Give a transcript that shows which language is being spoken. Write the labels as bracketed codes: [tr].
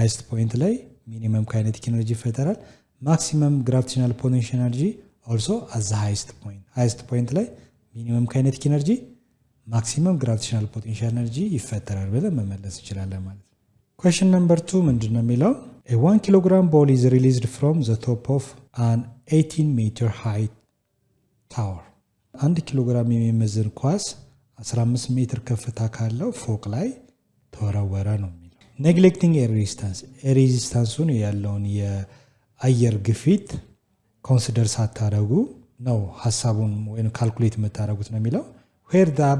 [am] ፖይንት ላይ ሚኒመም ካይኔቲክ ኤነርጂ ይፈጠራል። ማክሲመም ግራቪቴሽናል ፖቴንሻል ኤነርጂ ኦልሶ አዘ ሃይስት ፖይንት ላይ ሚኒመም ካይኔቲክ ኤነርጂ ማክሲመም ግራቪቴሽናል ፖቴንሻል ኤነርጂ ይፈጠራል ብለን መመለስ እንችላለን ማለት ነው። ኩዌስችን ነምበር 2 ምንድን ነው የሚለው? [en] A 1 kilogram ball is released from the top of an 18 meter high tower. [am] 1 ኪሎግራም የሚመዝን ኳስ 15 ሜትር ከፍታ ካለው ፎቅ ላይ ተወረወረ ነው የሚለው። ኔግሌክቲንግ ሬዚስታንሱን ያለውን የአየር ግፊት ኮንሲደር ሳታደርጉ ነው ሀሳቡን ወይም ካልኩሌት የምታደርጉት ነው የሚለው። where